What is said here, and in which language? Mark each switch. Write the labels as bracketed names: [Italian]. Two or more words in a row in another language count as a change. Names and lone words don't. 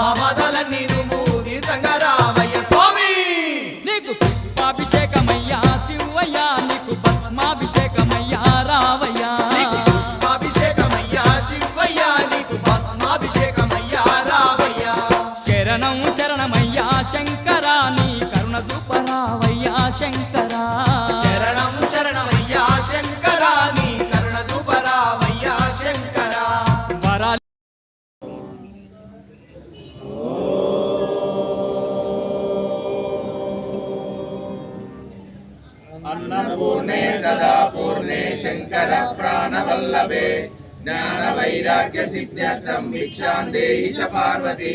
[Telugu] నీకు పుష్పాభిషేకమయ్యా శివయ్యా నీకు భస్మాభిషేకమయ్యా రావయ్యా శరణం శరణమయ్యా శంకరా నీ కరుణ చూపరావయ్యా శంకరా శరణం శరణమయ్యా శంకరా నీ కరుణ చూపరావయ్యా శంకరా వరాలు [Sanskrit] अन्नपूर्णे सदा पूर्णे शंकर प्राणवल्लभे ज्ञान वैराग्य सिद्ध्यर्थं भिक्षां देहि च पार्वती